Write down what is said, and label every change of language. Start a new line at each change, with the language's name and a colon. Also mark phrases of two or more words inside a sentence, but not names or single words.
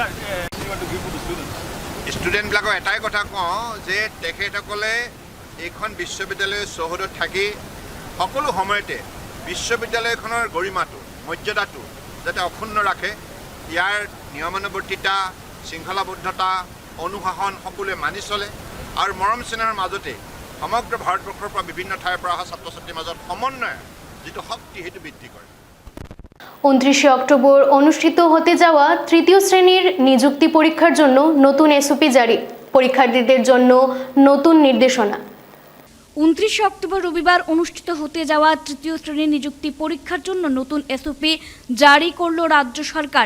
Assamese: ষ্টুডেণ্টবিলাকক এটাই কথা কওঁ যে তেখেতসকলে এইখন বিশ্ববিদ্যালয়ৰ চৌহদত থাকি সকলো সময়তে বিশ্ববিদ্যালয়খনৰ গৰিমাটো, মৰ্যাদাটো যাতে অক্ষুণ্ণ ৰাখে, ইয়াৰ নিয়মানুৱৰ্তিতা, শৃংখলাবদ্ধতা, অনুশাসন সকলোৱে মানি চলে আৰু মৰম চেনেহৰ মাজতে সমগ্ৰ ভাৰতবৰ্ষৰ পৰা বিভিন্ন ঠাইৰ পৰা অহা ছাত্ৰ ছাত্ৰীৰ মাজত সমন্বয়ৰ যিটো শক্তি সেইটো বৃদ্ধি কৰে।
Bangla: 29 অক্টোবর অনুষ্ঠিত হতে যাওয়া তৃতীয় শ্রেণীর নিযুক্তি পরীক্ষার জন্য নতুন এসওপি জারি। পরীক্ষার্থীদের জন্য নতুন নির্দেশনা। 29 অক্টোবর রবিবার অনুষ্ঠিত হতে যাওয়া তৃতীয় শ্রেণীর নিযুক্তি পরীক্ষার জন্য নতুন এসওপি জারি করল রাজ্য সরকার।